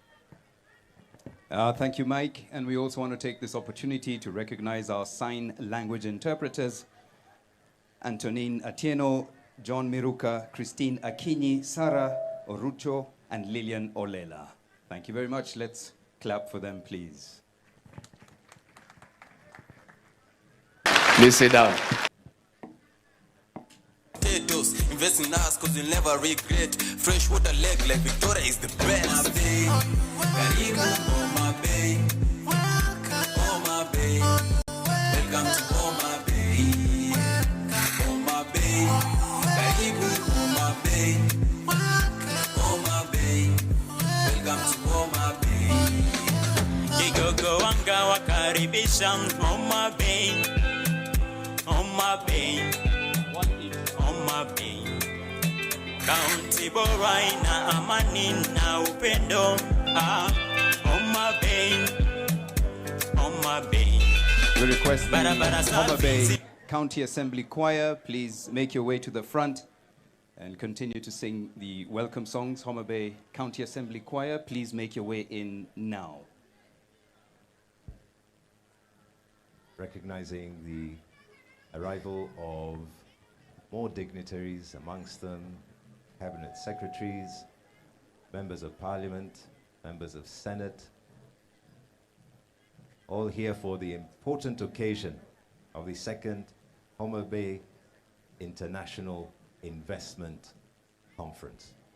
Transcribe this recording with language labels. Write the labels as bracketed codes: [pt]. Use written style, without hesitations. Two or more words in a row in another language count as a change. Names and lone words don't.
[en] Thank you, Mike. And we also want to take this opportunity to recognize our sign language interpreters, Antonine Atieno, John Miruka, Christine Akinyi, Sarah Orucho, and Lillian Olela. Thank you very much. Let's clap for them, please. Please sit down. Potatoes, invest in us cause you'll never regret. Fresh water leg like Victoria is the best. [sw] Karibu Homa Bay, Homa Bay, [en] welcome to [sw] Homa Bay, Homa Bay, karibu Homa Bay, Homa Bay, [en] welcome to [sw] Homa Bay. Kigogo Wanga wakaribisha Homa Bay, Homa Bay, Homa Bay. Kaunti bora ina amani na upendo. Homa Bay, Homa Bay. [en] We request the Homa Bay County Assembly Choir, please make your way to the front and continue to sing the welcome songs. Homa Bay County Assembly Choir, please make your way in now. Recognizing the arrival of more dignitaries, amongst them cabinet secretaries, members of parliament, members of Senate, all here for the important occasion of the second Homa Bay International Investment Conference.